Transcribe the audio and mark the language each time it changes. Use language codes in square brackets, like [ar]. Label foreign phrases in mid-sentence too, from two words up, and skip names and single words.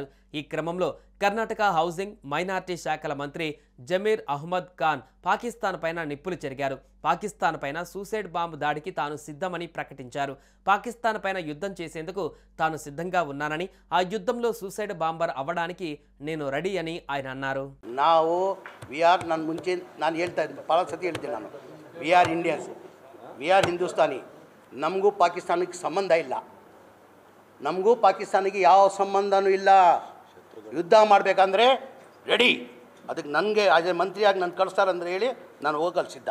[te] ఈ క్రమంలో కర్ణాటక హౌసింగ్ మైనార్టీ శాఖల మంత్రి జమీర్ అహ్మద్ ఖాన్ పాకిస్తాన్ పైన నిప్పులు చెరిగారు. పాకిస్తాన్ పైన [en] suicide bomb [te] దాడికి తాను సిద్ధమని ప్రకటించారు. పాకిస్తాన్ పైన యుద్ధం చేసేందుకు తాను సిద్ధంగా ఉన్నానని, ఆ యుద్ధంలో [en] suicide bomber [te] అవ్వడానికి నేను రెడీ అని ఆయన అన్నారు. [kn] ನಾನು ಮುಂಚೆ ನಾನು ಹೇಳ್ತಾ ಇದ್ದೀನಿ, ಭಾಳ ಸತಿ ಹೇಳ್ತೀನಿ ನಾನು, [en] we are Indians, we are Hindustani. [kn] ನಮಗೂ ಪಾಕಿಸ್ತಾನಕ್ಕೆ ಸಂಬಂಧ ಇಲ್ಲ, ನಮಗೂ ಪಾಕಿಸ್ತಾನಿಗೆ ಯಾವ ಸಂಬಂಧನೂ ಇಲ್ಲ. ಯುದ್ಧ ಮಾಡಬೇಕಂದ್ರೆ ರೆಡಿ. ಅದಕ್ಕೆ ನನಗೆ [en] as a [kn] ಮಂತ್ರಿಯಾಗಿ ನಾನು ಕಳಿಸ್ತಾರಂದ್ರೆ ಹೇಳಿ ನಾನು ಹೋಗಲು ಸಿದ್ಧ.